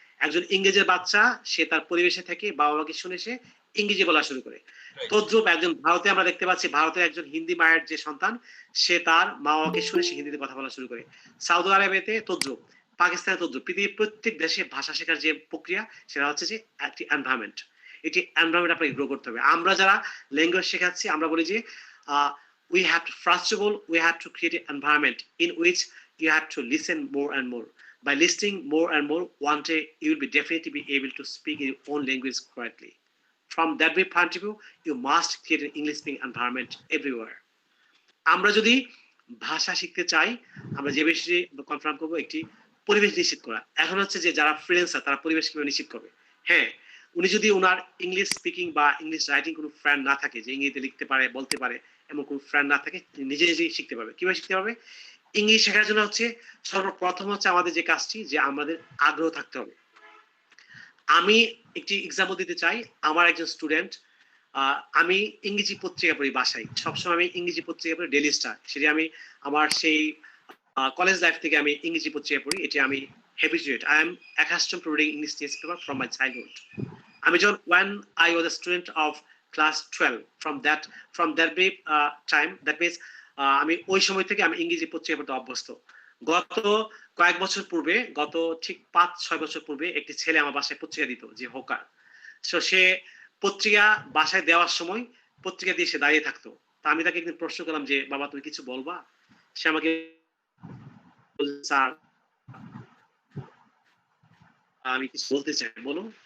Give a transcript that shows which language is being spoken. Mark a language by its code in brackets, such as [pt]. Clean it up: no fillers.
[bn] একজন ইংরেজের বাচ্চা, সে তার পরিবেশে থেকে বাবা মাকে শুনে সে ইংরেজি বলা শুরু করে। তদ্রুপ একজন ভারতে আমরা দেখতে পাচ্ছি, ভারতের একজন হিন্দি মায়ের যে সন্তান, সে তার মা বাবাকে শুনে সে হিন্দিতে কথা বলা শুরু করে। সৌদি আরবেতে তদ্রুপ, পাকিস্তানে তদ্রুপ। পৃথিবীর প্রত্যেক দেশে ভাষা শেখার যে প্রক্রিয়া, সেটা হচ্ছে যে একটি এনভায়রনমেন্ট। এটি এনভায়রনমেন্ট আপনাকে গ্রো করতে হবে। আমরা যারা ল্যাঙ্গুয়েজ শেখাচ্ছি, আমরা বলি যে [en] we have to, first of all, we have to create an environment in which you have to listen more and more. By listening more and more, one day you will be definitely be able to speak in your own language correctly. From that way point of view, you must create an English speaking environment everywhere. [bn] আমরা যদি ভাষা শিখতে চাই, আমরা যে বিষয়ে confirm করবো একটি পরিবেশ নিশ্চিত করা। এখন হচ্ছে যে যারা ফ্রিল্যান্সার, তারা পরিবেশ কিভাবে নিশ্চিত করবে? হ্যাঁ, উনি যদি ওনার ইংলিশ স্পিকিং বা ইংলিশ রাইটিং কোনো ফ্রেন্ড না থাকে, যে ইংরেজিতে লিখতে পারে বলতে পারে এমন কোনো ফ্রেন্ড না থাকে, নিজে নিজেই শিখতে পারবে। কিভাবে শিখতে পারবে? ইংলিশ শেখার জন্য হচ্ছে সর্বপ্রথম হচ্ছে আমাদের যে কাজটি, যে আমাদের আগ্রহ থাকতে হবে। আমি একটি এক্সাম্পল দিতে চাই। আমার একজন স্টুডেন্ট, আমি ইংরেজি পত্রিকা পড়ি বাসায়, সবসময় আমি ইংরেজি পত্রিকা পড়ি, ডেইলি স্টার। সেটি আমি আমার সেই কলেজ লাইফ থেকে আমি ইংরেজি পত্রিকা পড়ি। এটি আমি habituate. [en] I am accustomed to reading English newspaper from my childhood. [bn] আমি যখন [en] when I was a student of class 12, from that way time, that means [bn] আমি ওই সময় থেকে আমি ইংরেজি পত্রিকা পড়তে অভ্যস্ত। গত কয়েক বছর পূর্বে, গত ঠিক 5-6 বছর পূর্বে একটি ছেলে আমার বাসায় পত্রিকা দিত, যে হোকার। সো সে পত্রিকা বাসায় দেওয়ার সময় পত্রিকা দিয়ে সে দাঁড়িয়ে থাকতো। তা আমি তাকে একদিন প্রশ্ন করলাম যে, বাবা তুমি কিছু বলবা? সে আমাকে স্যার আমি কিছু বলতে চাই, বলো।